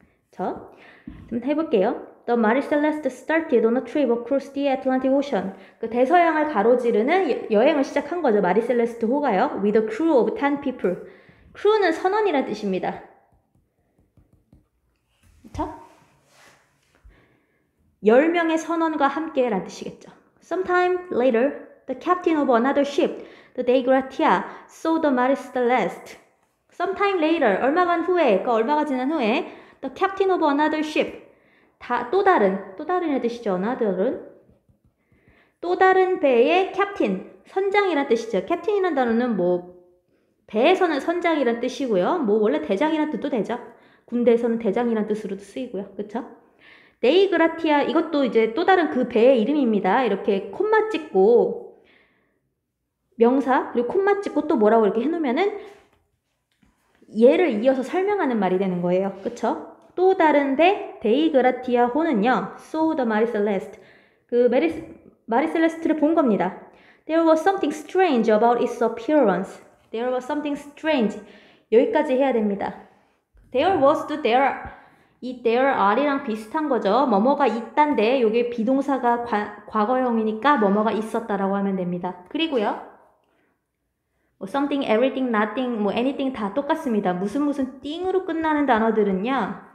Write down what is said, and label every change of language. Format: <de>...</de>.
<ko>자, 한번 해볼게요.</ko> <en>The Marie Celeste started on a trip across the Atlantic Ocean.</en> <ko>그 대서양을 가로지르는 여행을 시작한 거죠. 마리 셀레스트 호가요.</ko> <en>With a crew of 10 people.</en> <ko>crew는 선원이라는 뜻입니다. 그쵸? 10명의 선원과 함께 라는 뜻이겠죠.</ko> <en>Sometime later, the captain of another ship, the Dei Gratia, saw the Marie Celeste. Sometime later,</en> <ko>얼마간 후에, 얼마가 지난 후에,</ko> <en>the captain of another ship,</en> <ko>또 다른의 뜻이죠. another은 또 다른 배의 캡틴, 선장이란 뜻이죠. 캡틴이란 단어는 뭐 배에서는 선장이란 뜻이고요. 뭐 원래 대장이란 뜻도 되죠. 군대에서는 대장이란 뜻으로도 쓰이고요. 그쵸? 데이 그라티아 이것도 이제 또 다른 그 배의 이름입니다. 이렇게 콤마 찍고 명사 그리고 콤마 찍고 또 뭐라고 이렇게 해놓으면은 얘를 이어서 설명하는 말이 되는 거예요. 그쵸? 또 다른 배 데이그라티아호는요.</ko> <en>saw the Marie Celeste.</en> <ko>그 마리 셀레스트를 본 겁니다.</ko> <en>There was something strange about its appearance. There was something strange.</en> <ko>여기까지 해야 됩니다.</ko> <en>There was to there.</en> <ko>이 there are이랑 비슷한 거죠. 뭐뭐가 있단데 이게 비동사가 과거형이니까 뭐뭐가 있었다라고 하면 됩니다. 그리고요. 뭐 something, everything, nothing, 뭐 anything 다 똑같습니다. 무슨 띵으로 끝나는 단어들은요.</ko>